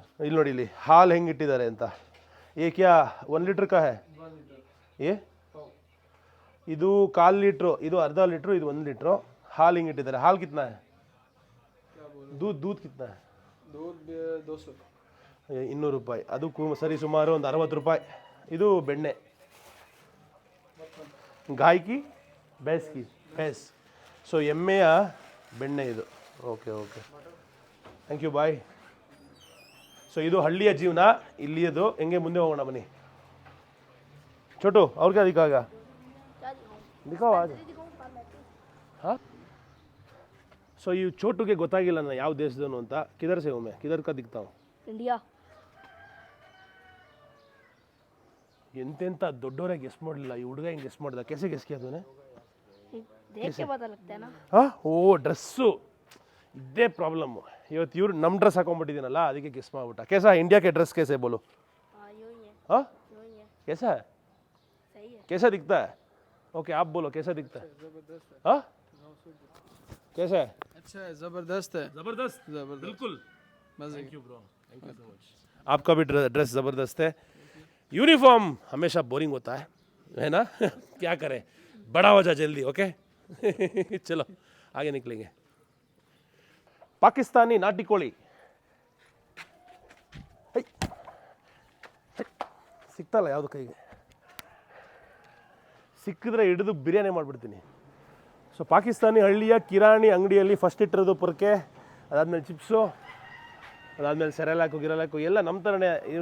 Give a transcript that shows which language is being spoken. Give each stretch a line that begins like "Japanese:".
Kannada: ಇಲ್ಲಿ ನೋಡಿ, ಇಲ್ಲಿ ಹಾಲು ಹೆಂಗೆ ಇಟ್ಟಿದ್ದಾರೆ ಅಂತ.
Hindi: ये क्या 1 लीटर का है? ये
Kannada: ಇದು 1/4 ಲೀಟ್ರು, ಇದು
Hindi: अर्धा लीटर, ಇದು 1 लीटर. हाल
Kannada: ಹಿಂಗೆ ಇಟ್ಟಿದ್ದಾರೆ.
Hindi: हाल कितना है? दूध कितना है? दूध 200
Kannada: 200 ರೂಪಾಯಿ. ಅದು ಸರಿ ಸುಮಾರು ಒಂದು 60 ರೂಪಾಯಿ. ಇದು ಬೆಣ್ಣೆ.
Hindi: ಗಾಯ್ಕಿ ಭೇಸ್ಕಿ ಭೇಸ್.
Kannada: ಸೊ ಎಮ್ಮೆಯ ಬೆಣ್ಣೆ ಇದು. Okay okay, thank you, bye. So ಇದು ಹಳ್ಳಿಯ ಜೀವನ ಇಲ್ಲಿಯದು. ಹೆಂಗೆ ಮುಂದೆ ಹೋಗೋಣ ಬನ್ನಿ.
Hindi: छोटू और क्या दिखाएगा? दिखाओ आज.
Kannada: हाँ, ಸೊ ಈ ಚೋಟುಗೆ ಗೊತ್ತಾಗಿಲ್ಲ ನಾನು ಯಾವ ದೇಶದವನು ಅಂತ.
Hindi: ಕಿಧರ್ ಸೆ ಹೂಂ ಮೈ, ಕಿಧರ್ ಕಾ ದಿಕ್ತಾ ಹೂಂ? इंडिया.
Kannada: ಎಂತೆಂತ ದೊಡ್ಡವರೇ ಗೆಸ್ ಮಾಡಲಿಲ್ಲ. ಈ ಹುಡುಗ ಹಿಂಗೆ ಗೆಸ್ ಮಾಡ್ದ.
Hindi: कैसे ಗೆಸ್ किया तूने? देख के पता लगता है ना.
Kannada: ಹಾಂ, ಓ ಡ್ರೆಸ್ಸು, ಇದೇ ಪ್ರಾಬ್ಲಮ್ಮು. ಇವತ್ತು ಇವ್ರು ನಮ್ಮ ಡ್ರೆಸ್ ಹಾಕೊಂಡ್ಬಿಟ್ಟಿದ್ದೀನಲ್ಲ, ಅದಕ್ಕೆ ಗೆಸ್ ಮಾಡ್ಬಿಟ್ಟ.
Hindi: कैसा इंडिया के ड्रेस कैसे बोलो? हाँ यूं ही है. हाँ, यूं ही है. कैसा है? सही है. कैसा दिखता है? ओके, आप बोलो कैसा दिखता है? जबरदस्त है. हाँ, कैसा है? अच्छा है, जबरदस्त है. जबरदस्त, जबरदस्त. बिल्कुल. मजे thank you bro, thank you so much. आपका भी ड्रेस ज़बरदस्त है. यूनिफॉर्म हमेशा बोरिंग होता है ना? क्या करें, बड़ा हो जा जल्दी. ओके चलो आगे निकलेंगे.
Kannada: पाकिस्तानी नाटी कोಳಿ ಸಿಕ್ತಲ್ಲ ಯಾವುದು ಕೈಗೆ ಸಿಕ್ಕಿದ್ರೆ ಹಿಡಿದು ಬಿರಿಯಾನಿ ಮಾಡಿಬಿಡ್ತೀನಿ. ಸೊ ಪಾಕಿಸ್ತಾನಿ ಹಳ್ಳಿಯ ಕಿರಾಣಿ ಅಂಗಡಿಯಲ್ಲಿ ಫಸ್ಟ್ ಇಟ್ಟಿರೋದು ಪೊರ್ಕೆ, ಅದಾದಮೇಲೆ ಚಿಪ್ಸು, ಅದಾದಮೇಲೆ ಸೆರೆಲಾಕು ಗಿರಲಾಕು ಎಲ್ಲ ನಮ್ಮ ಥರನೇ.